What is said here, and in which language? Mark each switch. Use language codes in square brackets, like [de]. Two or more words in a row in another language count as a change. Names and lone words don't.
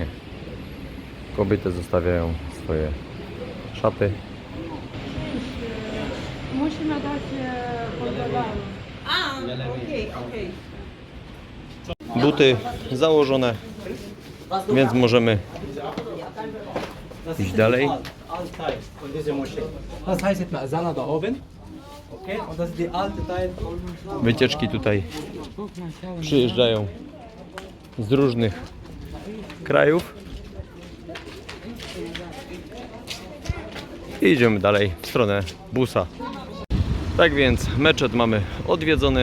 [pl] Kobiety zostawiają swoje szaty. Musimy dać podglądanie. Buty założone, więc możemy iść dalej. [de] Das heißt jetzt Masala da oben. Okay, und das ist die alte Teil. [pl] Wycieczki tutaj przyjeżdżają z różnych krajów. I idziemy dalej w stronę Busa. Tak więc meczet mamy odwiedzony.